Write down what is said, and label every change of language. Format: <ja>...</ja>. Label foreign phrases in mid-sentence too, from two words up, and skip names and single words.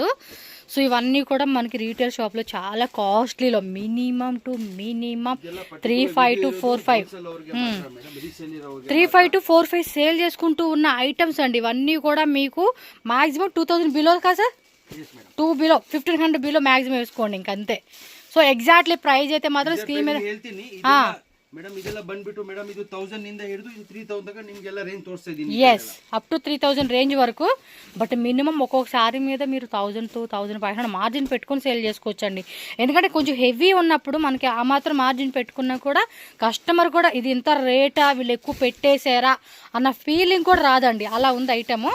<te>సో ఇవన్నీ కూడా మనకి రీటైల్ షాప్లో చాలా కాస్ట్లీలో మినిమం 3,500 to 4,500 సేల్ చేసుకుంటూ ఉన్న ఐటమ్స్ అండి. ఇవన్నీ కూడా మీకు మ్యాక్సిమం 2,000 బిలో కదా సార్, 2 బిలో 1,500 బిలో మ్యాక్సిమం వేసుకోండి ఇంకంతే. సో</te> <en>exactly price</en> <te>అయితే మాత్రం స్క్రీన్ మీద.</te> <kn>ಮೇಡಮ್ ಇದೆಲ್ಲ ಬಂದ್ಬಿಟ್ಟು ಮೇಡಮ್ ಇದು 1000 ನಿಂದ ಹಿಡಿದು ಇದು 3000 ತನಕ ನಿಮಗೆಲ್ಲ ರೇಂಜ್ ತೋರಿಸ್ತಾ ಇದ್ದೀನಿ.</kn> <en>yes up to 3,000 range</en> <te>వరకు.</te> <en>but minimum</en> <te>ఒక్కొక్కసారి మీద మీరు 1,000 to 1,500 మార్జిన్ పెట్టుకొని సేల్ చేసుకోవచ్చండి. ఎందుకంటే కొంచెం హెవీ ఉన్నప్పుడు మనకి ఆ మాత్రం మార్జిన్ పెట్టుకున్నా కూడా కస్టమర్ కూడా ఇది ఇంత రేటా వీళ్ళు ఎక్కువ పెట్టేసారా అన్న ఫీలింగ్ కూడా రాదండి, అలా ఉంది ఐటమ్.</te>